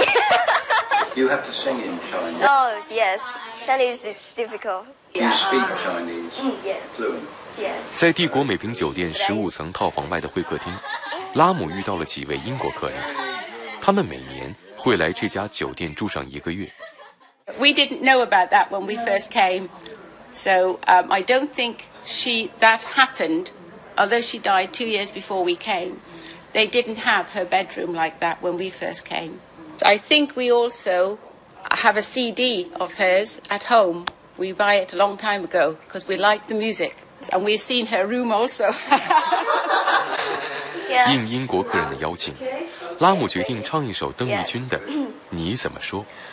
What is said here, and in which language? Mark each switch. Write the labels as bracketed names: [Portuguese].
[English] You have to sing in Chinese Oh yes Chinese it's difficult You speak Chinese Yeah Fluent Yes [Chinese] 在帝国美平酒店15层套房外的会客厅，拉姆遇到了几位英国客人，他们每年会来这家酒店住上一个月。 [English] We didn't know about that when we first came, so I don't think that happened. Although she died 2 years before we came, they didn't have her bedroom like that when we first came. I think we also have a CD of hers at home. We buy it a long time ago because we like the music, and we've seen her room also. [Chinese] 应英国客人的邀请，拉姆决定唱一首邓丽君的《你怎么说》。